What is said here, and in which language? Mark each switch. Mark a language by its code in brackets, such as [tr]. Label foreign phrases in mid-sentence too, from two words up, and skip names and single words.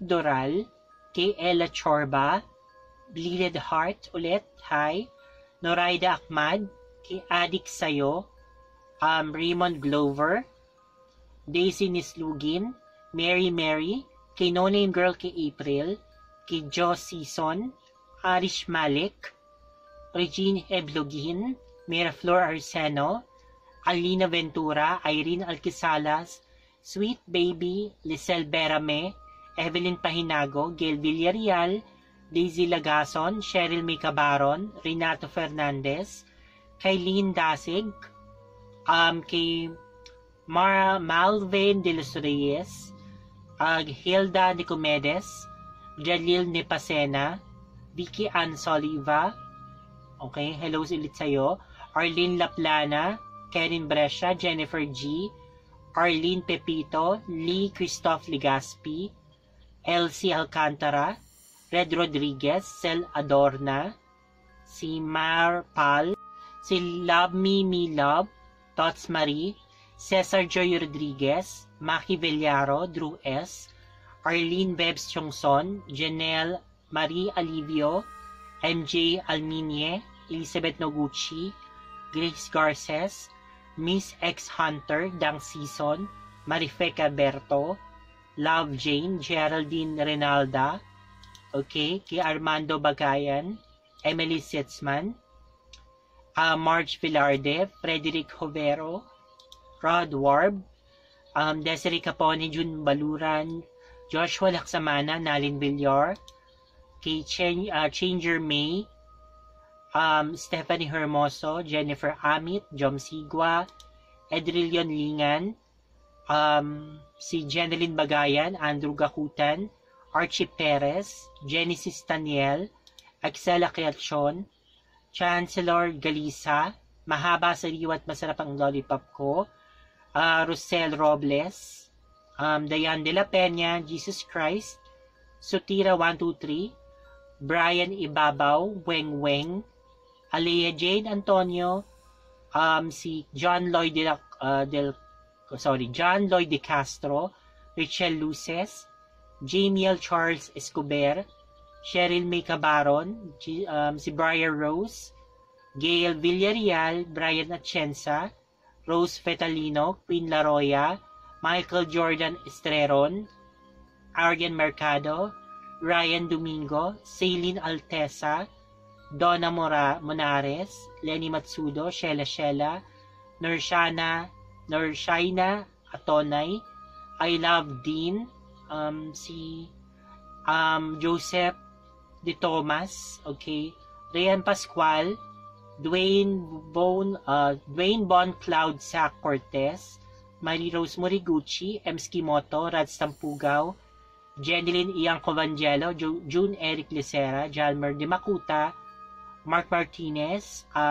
[tl] Doral, kay Ella Chorba, Bleeded Heart ulit, hi, Noraida Ahmad, kay Adik Sayo, Raymond Glover, Daisy Nislugin, Mary, kay No Name Girl kay April, kay Joss Season, Arish Malik, Regine Eblogin, Miraflor Arseno, Alina Ventura, Irene Alquisalas, Sweet Baby, Lisel Berame, Evelyn Pahinago, Gail Villarreal, Daisy Lagason, Cheryl May Cabaron, Renato Fernandez, Kylene Dasig, kay Malvin de los Reyes, Hilda Nicomedes, Jalil Nepasena, Vicky Ann Soliva, okay, hello ulit sa'yo, Arlene Laplana, Karen Brescia, Jennifer G, Arlene Pepito, Lee Christoph Legaspi, Elsie Alcantara, Red Rodriguez, Cel Adorna, si Mar Pal, si Love Me Love, Tots Marie, Cesar Joy Rodriguez, Maki Villaro, Drew S, Arlene Bebs Chongson, Janelle Marie Alivio, MJ Alminie, Elizabeth Noguchi, Grace Garces, Miss X Hunter, Dang Season, Marifeca Berto, Love Jane, Geraldine Renalda, okay, kay Armando Bagayan, Emily Sitzman, Marge Villarde, Frederick Hovero, Rod Warb, Desiree Capone, June Baluran, Joshua Laksamana, Nalin Villar, kay Changer May, Stephanie Hermoso, Jennifer Amit, Jom Sigua, Edrillion Lingan, si Jeneline Bagayan, Andrew Gakutan, Archie Perez, Genesis Daniel, Axela Quilchon, Chancellor Galisa, Mahaba Sariwa at Masarap ang Lollipop Ko, Rosel Robles, Dayan de la Peña, Jesus Christ, Sutira 123, Brian Ibabaw, Weng Weng, Alea Jane Antonio, si John Lloyd de Castro, Richelle Luces, Jamiel Charles Escobar, Cheryl May Cabaron, si Briar Rose, Gail Villarreal, Brian Atienza, Rose Fetalino, Queen Laroya, Michael Jordan Estreron, Arian Mercado, Ryan Domingo, Celine Altesa, Donna Monares, Lenny Matsudo, Shela, Nurshaina Atonay, I Love Dean, si Joseph De Thomas, okay, Rian Pascual, Dwayne Bon Cloud Sac Cortez, Marie Rose Moriguchi, Ems Kimoto, Rads Tampugaw, Jeneline Iang Covangelo, June Eric Licera, Jalmer De Macuta, Mark Martinez,